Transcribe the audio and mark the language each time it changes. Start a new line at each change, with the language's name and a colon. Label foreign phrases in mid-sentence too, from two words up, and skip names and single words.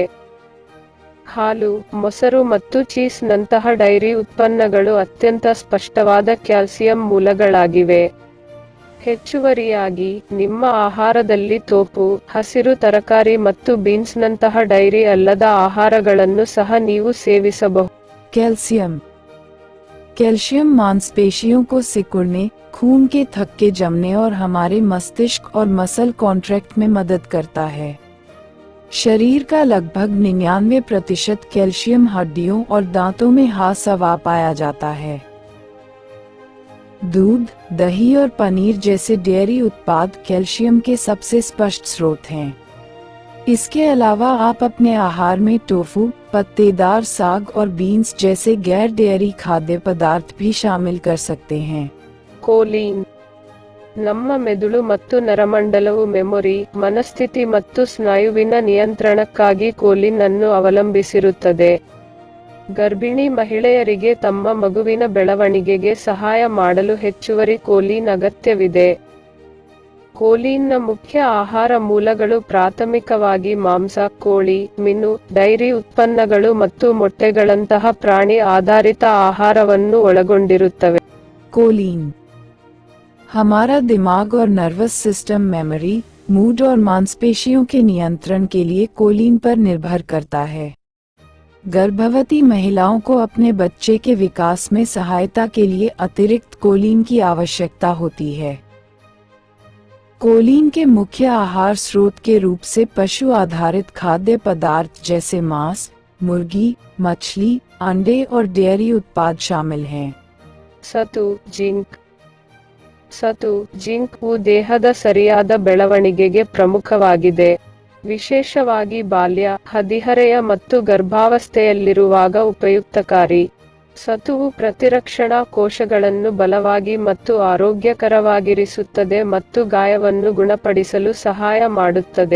Kannada: ಹಾಲು, ಮೊಸರು ಮತ್ತು ಚೀಸ್ ನಂತಹ ಡೈರಿ ಉತ್ಪನ್ನಗಳು ಅತ್ಯಂತ ಸ್ಪಷ್ಟವಾದ ಕ್ಯಾಲ್ಸಿಯಂ ಮೂಲಗಳಾಗಿವೆ. ಹೆಚ್ಚುವರಿಯಾಗಿ, ನಿಮ್ಮ ಆಹಾರದಲ್ಲಿ ತೋಪು, ಹಸಿರು ತರಕಾರಿ ಮತ್ತು ಬೀನ್ಸ್ನಂತಹ ಡೈರಿ ಅಲ್ಲದ ಆಹಾರಗಳನ್ನು ಸಹ ನೀವು ಸೇವಿಸಬಹುದು.
Hindi: कैल्शियम. कैल्शियम मांसपेशियों को सिकुड़ने, खून के थक्के जमने और हमारे मस्तिष्क और
English: muscle contract
Hindi: में मदद करता है. शरीर का लगभग 99% कैल्शियम हड्डियों और दांतों में हाथ-सवा पाया जाता है. दूध, दही और पनीर जैसे डेयरी उत्पाद कैल्शियम के सबसे स्पष्ट स्रोत हैं. इसके अलावा आप अपने आहार में टोफू, पत्तेदार साग और बीन्स जैसे गैर डेयरी खाद्य पदार्थ भी शामिल कर सकते हैं.
Kannada: ಕೋಲಿನ್. ನಮ್ಮ ಮೆದುಳು ಮತ್ತು ನರಮಂಡಲವು ಮೆಮೊರಿ, ಮನಸ್ಥಿತಿ ಮತ್ತು ಸ್ನಾಯುವಿನ ನಿಯಂತ್ರಣಕ್ಕಾಗಿ ಕೋಲಿನ್ ಅನ್ನು ಅವಲಂಬಿಸಿರುತ್ತದೆ. ಗರ್ಭಿಣಿ ಮಹಿಳೆಯರಿಗೆ ತಮ್ಮ ಮಗುವಿನ ಬೆಳವಣಿಗೆಗೆ ಸಹಾಯ ಮಾಡಲು ಹೆಚ್ಚುವರಿ ಕೋಲಿನ್ ಅಗತ್ಯವಿದೆ. ಕೋಲಿನ್ನ ಮುಖ್ಯ ಆಹಾರ ಮೂಲಗಳು ಪ್ರಾಥಮಿಕವಾಗಿ ಮಾಂಸ, ಕೋಳಿ, ಮೀನು, ಡೈರಿ ಉತ್ಪನ್ನಗಳು ಮತ್ತು ಮೊಟ್ಟೆಗಳಂತಹ ಪ್ರಾಣಿ ಆಧಾರಿತ ಆಹಾರವನ್ನು ಒಳಗೊಂಡಿರುತ್ತವೆ.
Hindi: कोलिन. हमारा दिमाग और
English: nervous system
Hindi: मेमोरी, मूड और मांसपेशियों के नियंत्रण के लिए कोलिन पर निर्भर करता है. गर्भवती महिलाओं को अपने बच्चे के विकास में सहायता के लिए अतिरिक्त कोलिन की आवश्यकता होती है. कोलिन के मुख्य आहार स्रोत के रूप से पशु आधारित खाद्य पदार्थ जैसे मांस, मुर्गी, मछली, अंडे और डेयरी उत्पाद शामिल हैं.
Kannada: ಸತು, ಜಿಂಕ್. ಸತು, ಜಿಂಕ್ವು ದೇಹದ ಸರಿಯಾದ ಬೆಳವಣಿಗೆಗೆ ಪ್ರಮುಖವಾಗಿದೆ. ವಿಶೇಷವಾಗಿ ಬಾಲ್ಯ, ಹದಿಹರೆಯ ಮತ್ತು ಗರ್ಭಾವಸ್ಥೆಯಲ್ಲಿರುವಾಗ ಉಪಯುಕ್ತಕಾರಿ. ಸತುವು ಪ್ರತಿರಕ್ಷಣಾ ಕೋಶಗಳನ್ನು ಬಲವಾಗಿ ಮತ್ತು ಆರೋಗ್ಯಕರವಾಗಿರಿಸುತ್ತದೆ ಮತ್ತು ಗಾಯವನ್ನು ಗುಣಪಡಿಸಲು ಸಹಾಯ ಮಾಡುತ್ತದೆ.